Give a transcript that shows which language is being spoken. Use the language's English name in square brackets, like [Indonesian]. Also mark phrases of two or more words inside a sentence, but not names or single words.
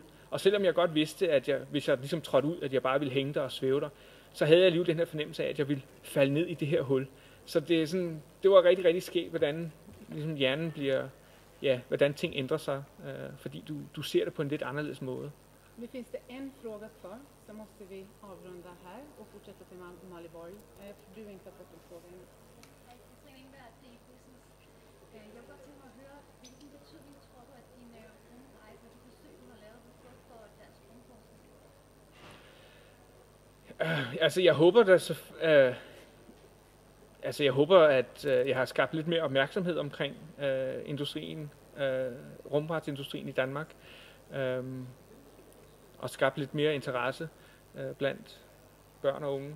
[Danish] Og selvom jeg godt vidste, at hvis jeg ligesom trådte ud, at jeg bare ville hænge der og svæve der, så havde jeg alligevel den her fornemmelse af, at jeg ville falde ned i det her hul. Så det var rigtig, rigtig skægt, hvordan ligesom hjernen bliver, hvordan ting ændrer sig, fordi du ser det på en lidt anderledes måde. [Swedish] Nu finns det en fråga kvar, så måste vi avrunda här och fortsätta till Malin Borg. Du inte har fått en fråga ännu. [Danish] Jeg kunne godt tænke mig at høre, hvilken betydning tror du, at dine rumrejser, de forsøg, du har lavet, vil få for dansk rumforskning? Altså, jeg håber, at jeg har skabt lidt mere opmærksomhed omkring industrien, rumfartsindustrien i Danmark, og skabt lidt mere interesse blandt børn og unge.